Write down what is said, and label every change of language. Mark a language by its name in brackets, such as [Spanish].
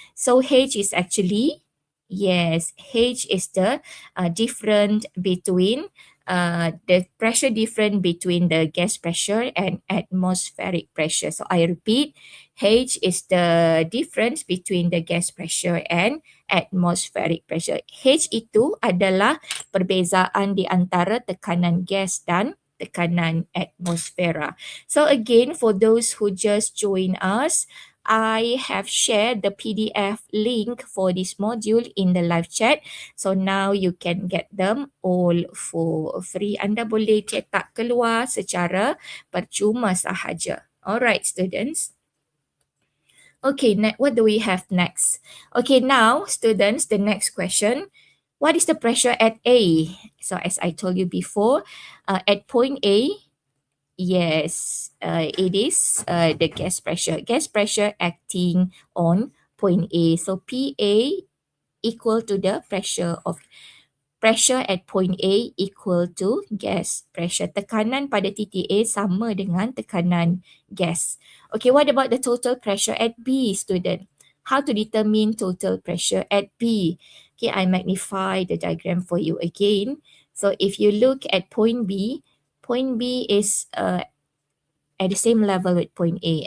[English] So H is actually, yes, H is the difference between the pressure difference between the gas pressure and atmospheric pressure. So I repeat, H is the difference between the gas pressure and atmospheric pressure. [Malay] H itu adalah perbezaan di antara tekanan gas dan tekanan atmosfera. [English] So again, for those who just join us, I have shared the PDF link for this module in the live chat. So now you can get them all for free. [Malay] Anda boleh cetak keluar secara percuma sahaja. [English] Alright, students. Okay, what do we have next? Okay, now, students, the next question. What is the pressure at A? So as I told you before, at point A, yes, it is the gas pressure. Gas pressure acting on point A. So PA equal to the pressure at point A equal to gas pressure. [Malay] Tekanan pada titik A sama dengan tekanan gas. [English] Okay, what about the total pressure at B, student? How to determine total pressure at B? Okay, I magnify the diagram for you again. So if you look at point B is at the same level with point A.